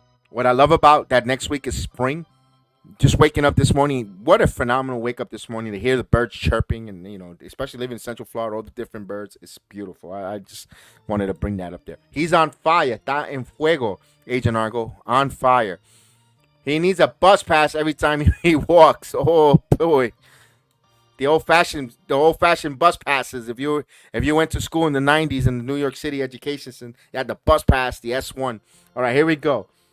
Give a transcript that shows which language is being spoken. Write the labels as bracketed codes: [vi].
[en] What I love about that next week is spring. Just waking up this morning, what a phenomenal wake up this morning to hear the birds chirping, and especially living in Central Florida, all the different birds. It's beautiful. I just wanted to bring that up there. He's on fire. [es] Está en fuego, Agent Argo. [en] On fire. He needs a bus pass every time he walks. Oh boy. The old fashioned bus passes. If you went to school in the 90s in the New York City education system, you had the bus pass, the S1. All right, here we go.